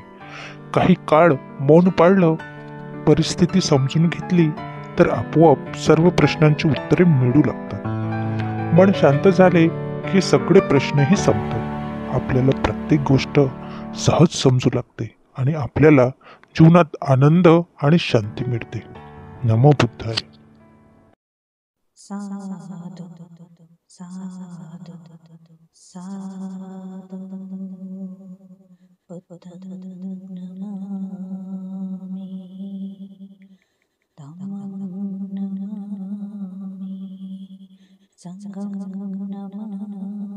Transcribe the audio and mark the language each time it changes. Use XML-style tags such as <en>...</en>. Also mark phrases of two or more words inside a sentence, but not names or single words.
<mr>काही काळ मौन पाळलं, परिस्थिती समजून घेतली तर आपोआप सर्व प्रश्नांची उत्तरे मिळू लागतात. मन शांत झाले की सगळे प्रश्नही संपतात. आपल्याला प्रत्येक गोष्ट सहज समजू लागते आणि आपल्याला जीवनात आनंद आणि शांती मिळते.</mr> <pi>नमो बुद्धाय. साधु साधु साधु बुद्धं नमामि धम्मं नमामि संघं नमामि</pi>